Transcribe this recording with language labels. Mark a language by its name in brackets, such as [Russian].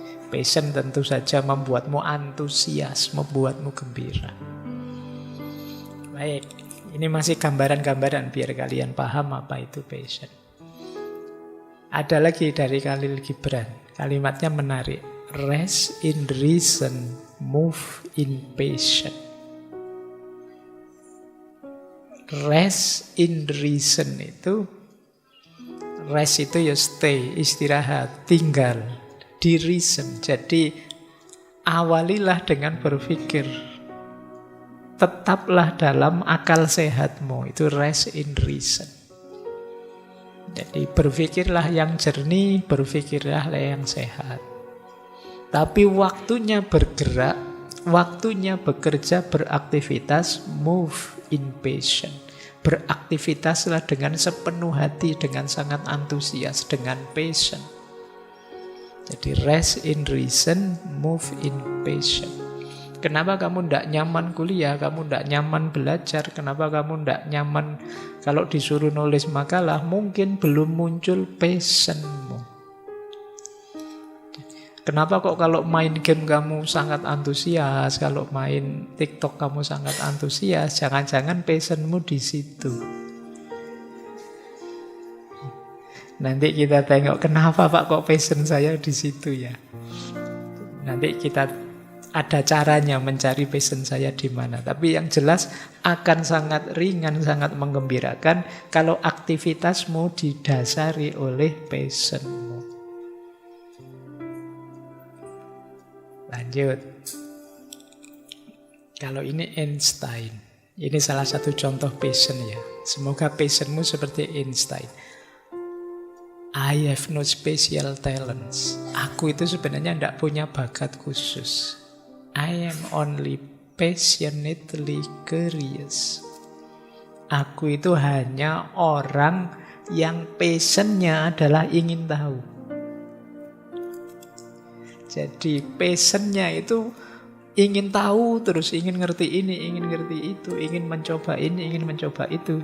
[Indonesian] Passion tentu saja membuatmu antusias, membuatmu gembira. Baik, ini masih gambaran-gambaran biar kalian paham apa itu passion. Ada lagi dari Khalil Gibran, kalimatnya menarik. [English] Rest in reason, move in passion. Rest in reason [Indonesian] itu, rest itu ya stay, istirahat, tinggal di reason. Jadi awalilah dengan berpikir, tetaplah dalam akal sehatmu, itu [English] rest in reason. [Indonesian] Jadi berpikirlah yang jernih, berpikirlah yang sehat. Tapi waktunya bergerak, waktunya bekerja, beraktivitas, [English] move in passion. [Indonesian] Beraktivitaslah dengan sepenuh hati, dengan sangat antusias, dengan passion. Jadi [English] rest in reason, move in passion. [Indonesian] Kenapa kamu tidak nyaman kuliah, kamu tidak nyaman belajar, kenapa kamu tidak nyaman kalau disuruh nulis makalah, mungkin belum muncul passionmu. Kenapa kok kalau main game kamu sangat antusias, kalau main TikTok kamu sangat antusias, jangan-jangan passionmu di situ. Nanti kita tengok kenapa Pak kok passion saya di situ ya. Nanti kita ada caranya mencari passion saya di mana. Tapi yang jelas akan sangat ringan, sangat menggembirakan kalau aktivitasmu didasari oleh passionmu. Lanjut. Kalau ini Einstein. Ini salah satu contoh passion ya. Semoga passionmu seperti Einstein. [English] I have no special talents. [Indonesian] Aku itu sebenarnya tidak punya bakat khusus. [English] I am only passionately curious. [Indonesian] Aku itu hanya orang yang passionnya adalah ingin tahu. Jadi passionnya itu ingin tahu, terus ingin ngerti ini, ingin ngerti itu, ingin mencoba ini, ingin mencoba itu.